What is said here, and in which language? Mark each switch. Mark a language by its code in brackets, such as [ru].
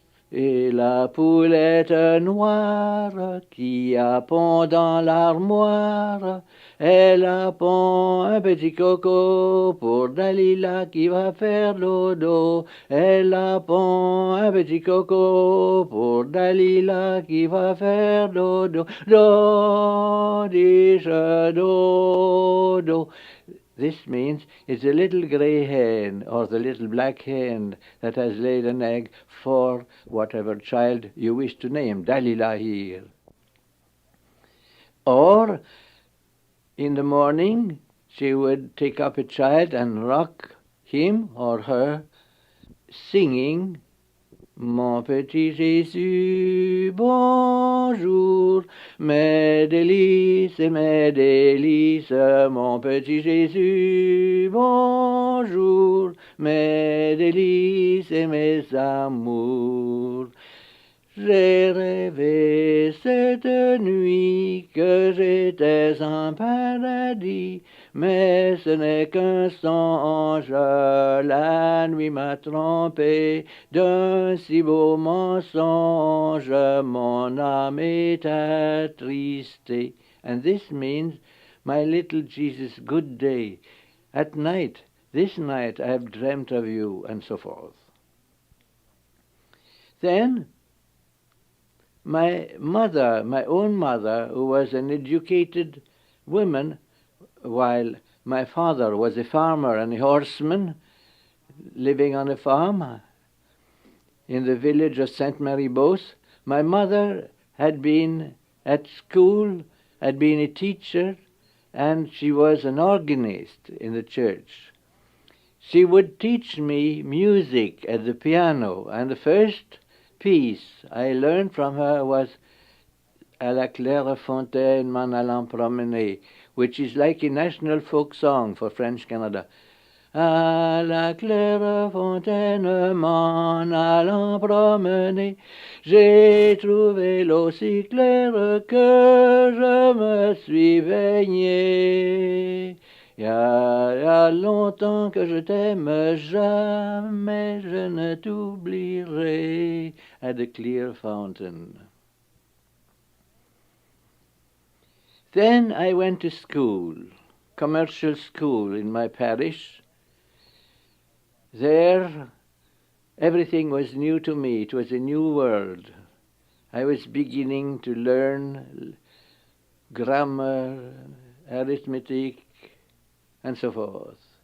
[fr] Et la poulette noire qui a pond dans l'armoire, elle a pond un petit coco pour Dalila qui va faire dodo. Elle a pond un petit coco pour Dalila qui va faire dodo. Do, dis-je, dodo. [en] This means it's the little grey hen or the little black hen that has laid an egg for whatever child you wish to name, Dalila here. Or, in the morning, she would take up a child and rock him or her, singing, [fr] Mon petit Jésus, bonjour, mes délices, mon petit Jésus, bonjour, mes délices et mes amours. J'ai rêvé cette nuit que j'étais en paradis, mais ce n'est qu'un songe, la nuit m'a trompé d'un si beau mensonge, mon âme est attristée. [en] And this means, my little Jesus, good day. At night, this night I have dreamt of you, and so forth. Then, my mother, my own mother, who was an educated woman, while my father was a farmer and a horseman living on a farm in the village of St. Mary-Beauce, my mother had been at school, had been a teacher, and she was an organist in the church. She would teach me music at the piano, and the first piece I learned from her was [fr] À la claire fontaine m'en allant promener, [en] which is like a national folk song for French Canada. [fr] À la claire fontaine m'en allant promener, j'ai trouvé l'eau si claire que je me suis baigné. Il y a longtemps que je t'aime, jamais je ne t'oublierai, [en] at the clear fountain. Then I went to school, commercial school in my parish. There, everything was new to me. It was a new world. I was beginning to learn grammar, arithmetic, and so forth.